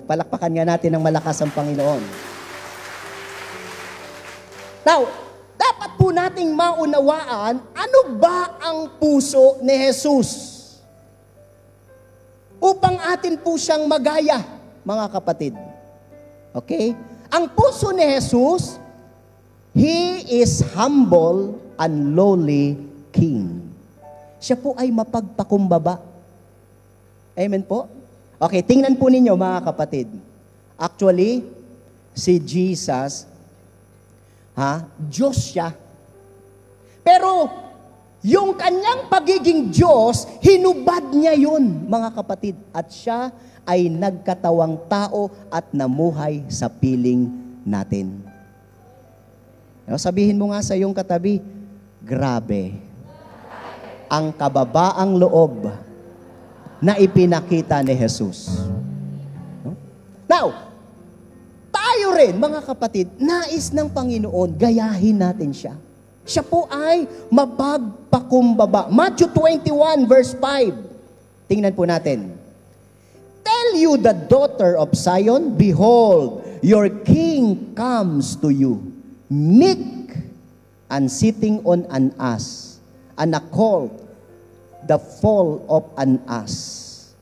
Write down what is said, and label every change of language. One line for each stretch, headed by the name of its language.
Filipino: Palakpakan nga natin ng malakas ang Panginoon. Now, dapat po nating maunawaan, ano ba ang puso ni Jesus? Upang atin po siyang magaya, mga kapatid. Okay? Ang puso ni Jesus,
English: He is humble and lowly King.
Filipino: Siya po ay mapagpakumbaba. Amen po? Okay, tingnan po ninyo mga kapatid. Actually, si Jesus, Diyos siya. Pero, yung kanyang pagiging Diyos, hinubad niya yun, mga kapatid. At siya ay nagkatawang tao at namuhay sa piling natin. Sabihin mo nga sa iyong katabi, grabe ang kababaang loob na ipinakita ni Jesus. Now, tayo rin, mga kapatid, nais ng Panginoon, gayahin natin siya. Siya po ay mapagpakumbaba. Matthew 21 verse 5. Tingnan po natin.
English: Tell you the daughter of Zion, behold, your king comes to you, meek and sitting on an ass, and a colt, the foal of an ass.